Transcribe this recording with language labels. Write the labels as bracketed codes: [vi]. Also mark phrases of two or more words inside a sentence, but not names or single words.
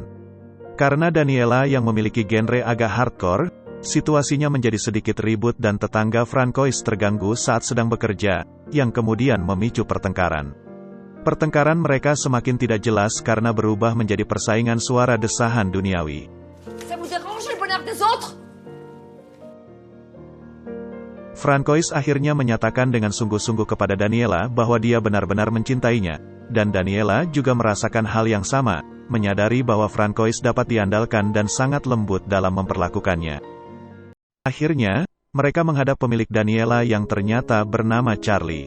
[id] Karena Daniela yang memiliki genre agak hardcore, situasinya menjadi sedikit ribut dan tetangga Francois terganggu saat sedang bekerja, yang kemudian memicu pertengkaran. Pertengkaran mereka semakin tidak jelas karena berubah menjadi persaingan suara desahan duniawi. [fr] Ça vous dérange le bonheur des autres? [id] Francois akhirnya menyatakan dengan sungguh-sungguh kepada Daniela bahwa dia benar-benar mencintainya, dan Daniela juga merasakan hal yang sama, menyadari bahwa Francois dapat diandalkan dan sangat lembut dalam memperlakukannya. Akhirnya, mereka menghadap pemilik Daniela yang ternyata bernama Charlie.